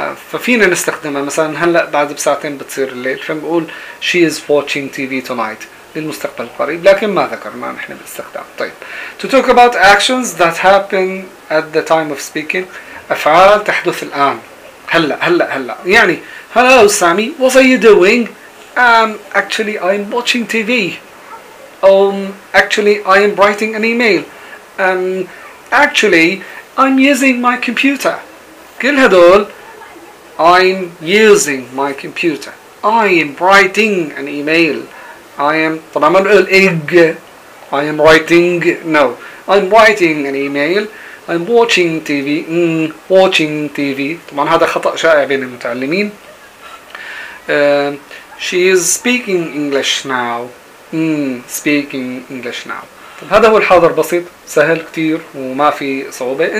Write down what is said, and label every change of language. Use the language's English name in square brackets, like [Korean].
[Arabic] ففينا نستخدمها مثلا هلأ بعد بساعتين بتصير الليل فنقول [English] she is watching TV tonight [Arabic] للمستقبل القريب. لكن ما ذكرنا نحن بالاستخدام. [English] طيب to talk about actions that happen at the time of speaking. [Arabic] أفعال تحدث الآن هلأ هلأ هلأ يعني [English] hello Sammy what are you doing? Actually I'm watching TV. Actually I'm writing an email. Actually I'm using my computer. [Arabic] كل هدول [English] I'm using my computer. I'm writing an email. I am [Arabic] طبعا ما نقول ايج [English] I am writing no I'm writing an email I'm watching TV watching TV. [Arabic] طبعا هذا خطأ شائع بين المتعلمين. [English] She is speaking English now. Speaking English now. [Arabic] طب هذا هو الحاضر بسيط سهل كتير وما في صعوبة.